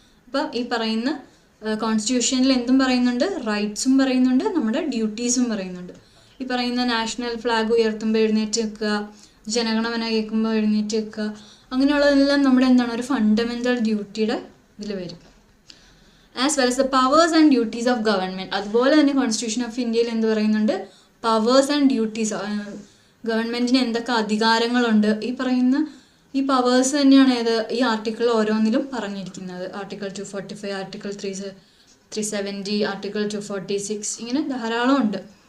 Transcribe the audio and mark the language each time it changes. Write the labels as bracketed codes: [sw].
[ml] അപ്പം ഈ പറയുന്ന കോൺസ്റ്റിറ്റ്യൂഷനിൽ എന്തും പറയുന്നുണ്ട്? റൈറ്റ്സും പറയുന്നുണ്ട്, നമ്മുടെ ഡ്യൂട്ടീസും പറയുന്നുണ്ട്. ഈ പറയുന്ന നാഷണൽ ഫ്ലാഗ് ഉയർത്തുമ്പോൾ എഴുന്നേറ്റ് നിൽക്കുക, ജനഗണമന കേൾക്കുമ്പോൾ എഴുന്നേറ്റ് നിൽക്കുക, അങ്ങനെയുള്ളതെല്ലാം നമ്മുടെ എന്താണ്? ഒരു ഫണ്ടമെൻ്റൽ ഡ്യൂട്ടിയുടെ ഇതിൽ വരും. [en] As well as the powers and duties of government. [ml] അതുപോലെ തന്നെ കോൺസ്റ്റിറ്റ്യൂഷൻ ഓഫ് ഇന്ത്യയിൽ എന്ത് പറയുന്നുണ്ട്? പവേഴ്സ് ആൻഡ് ഡ്യൂട്ടീസ്, ഗവൺമെൻറ്റിന് എന്തൊക്കെ അധികാരങ്ങളുണ്ട്, ഈ പറയുന്ന ഈ പവേഴ്സ് തന്നെയാണ് ഈ ആർട്ടിക്കിൾ ഓരോന്നിലും പറഞ്ഞിരിക്കുന്നത്. ആർട്ടിക്കിൾ 245, ആർട്ടിക്കിൾ 370, ആർട്ടിക്കിൾ 246, ഇങ്ങനെ ധാരാളം ഉണ്ട്.